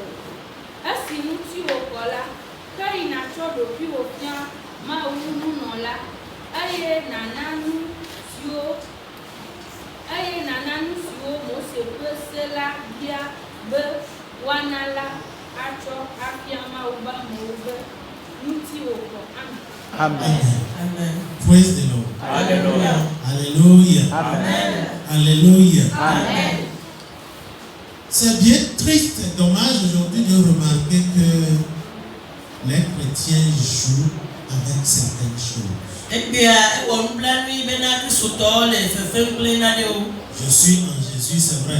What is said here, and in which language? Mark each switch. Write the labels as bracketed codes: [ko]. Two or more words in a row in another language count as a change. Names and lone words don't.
[ee] Esi ŋuti wòkɔ la, ke yi nàtsɔ ɖokuiwò fia Mawu nunɔla eye nàna nu siwo Mose ƒe se la bia be woana la atsɔ afia Mawu be amewo be ŋuti wòkɔ. [en] Amen. Amen. Praise the Lord. Hallelujah. [fr] Alléluia. [en] Amen. [fr] Alléluia. [en] Amen. [fr] C'est bien triste et dommage aujourd'hui de remarquer que les chrétiens jouent avec certaines choses. Je suis en Jésus, c'est vrai.